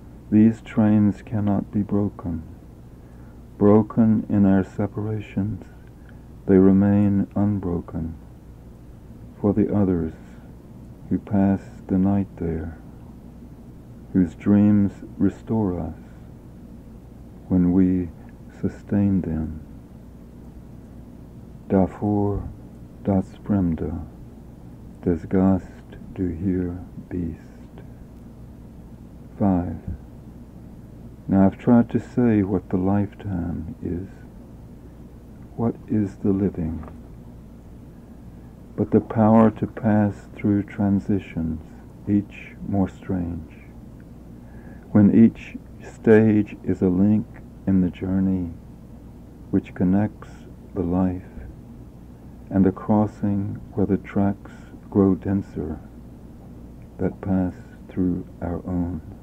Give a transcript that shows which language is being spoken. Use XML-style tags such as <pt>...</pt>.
<en>These trains cannot be broken in our separations They remain unbroken for the others who pass the night there, whose dreams restore us when we sustain them.</en> <de>Davor das Fremde, des Gast du hier bist.</de> <en>5. Now I've tried to say what the lifetime is. What is the living? But the power to pass through transitions, each more strange, when each stage is a link in the journey which connects the life, and a crossing where the tracks grow denser that pass through our own.</en>